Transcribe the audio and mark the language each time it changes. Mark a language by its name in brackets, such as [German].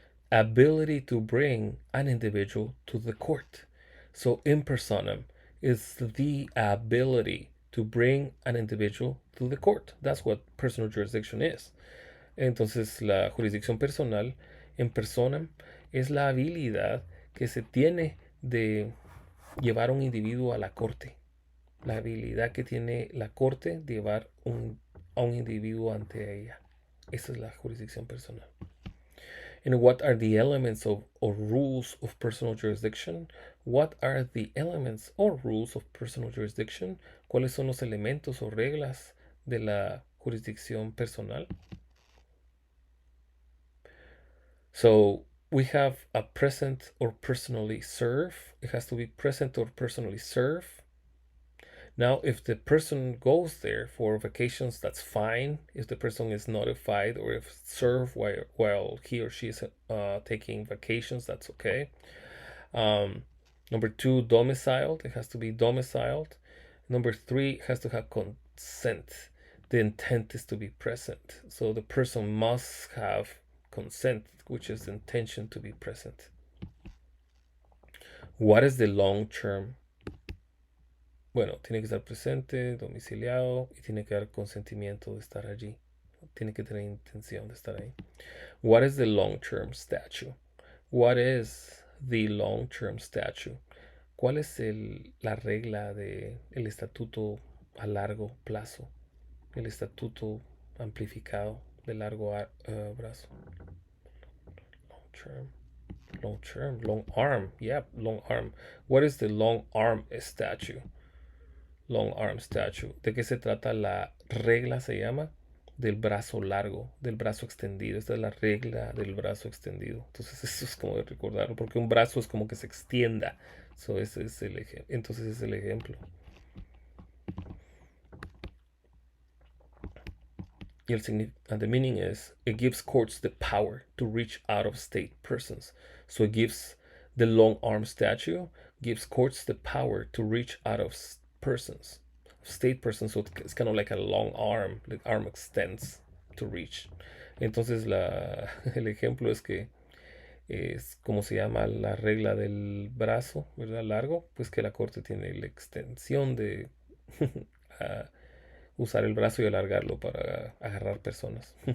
[English] Ability to bring an individual to the court. So in personam is the ability to bring an individual to the court. That's what personal jurisdiction is. [Spanish] Entonces la jurisdicción personal en personam es la habilidad que se tiene de llevar un individuo a la corte. La habilidad que tiene la corte de llevar a un individuo ante ella. Esa es la jurisdicción personal. [English] And what are the elements or rules of personal jurisdiction? What are the elements or rules of personal jurisdiction? [Spanish] ¿Cuáles son los elementos o reglas de la jurisdicción personal? [English] So we have a present or personally serve. It has to be present or personally serve. Now, if the person goes there for vacations, that's fine. If the person is notified or if served while he or she is taking vacations, that's okay. Number 2, domiciled. It has to be domiciled. Number 3, it has to have consent. The intent is to be present. So the person must have consent, which is the intention to be present. What is the long term? [Spanish] Bueno, tiene que estar presente, domiciliado y tiene que dar consentimiento de estar allí. Tiene que tener intención de estar ahí. [English] What is the long-term statute? What is the long-term statute? [Spanish] ¿Cuál es la regla del estatuto a largo plazo? El estatuto amplificado de largo brazo. [English] Long arm. Yeah, long arm. What is the long arm statute? Long arm statute. [Spanish] ¿De qué se trata la regla? Se llama del brazo largo, del brazo extendido. Esta es la regla del brazo extendido. Entonces eso es como de recordarlo, porque un brazo es como que se extienda. Ese es entonces es el ejemplo. [English] Y the meaning is, it gives courts the power to reach out-of-state persons. So it gives the long arm statute, gives courts the power to reach out of persons, state persons. So it's kind of like a long arm. The arm extends to reach. [Spanish] Entonces el ejemplo es que es como se llama la regla del brazo, ¿verdad? Largo, pues que la corte tiene la extensión de usar el brazo y alargarlo para agarrar personas.